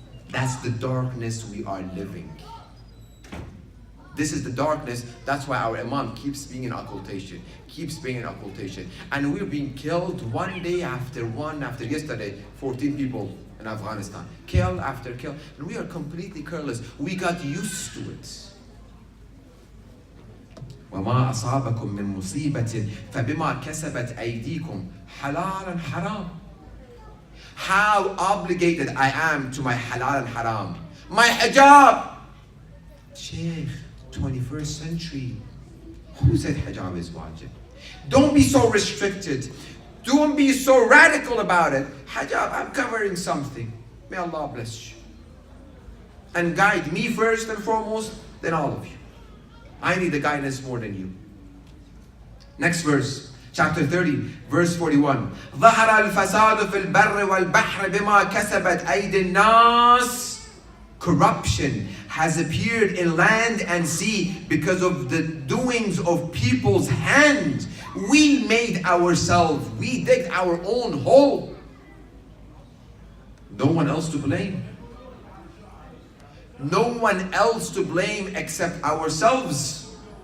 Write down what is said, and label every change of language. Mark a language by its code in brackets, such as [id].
[en] That's the darkness we are living. This is the darkness. That's why our Imam keeps being in occultation. Keeps being in occultation. And we're being killed one day after one, after yesterday, 14 people in Afghanistan. Kill after kill. And we are completely careless. We got used to it. [ar] وَمَا أَصَابَكُم مِّن مُّصِيبَةٍ فَبِمَا كَسَبَتْ أَيْدِيكُمْ [en] halal and haram. How obligated I am to my halal and haram. My hijab. Sheikh, 21st century. Who said hijab is wajib? Don't be so restricted. Don't be so radical about it. Hijab, I'm covering something. May Allah bless you. And guide me first and foremost, then all of you. I need the guidance more than you. Next verse. Chapter 30, verse 41. [ar] ظهر الفساد في البر والبحر بما كسبت أيدي الناس. [en] Corruption has appeared in land and sea because of the doings of people's hand. We made ourselves, we digged our own hole. No one else to blame. No one else to blame except ourselves.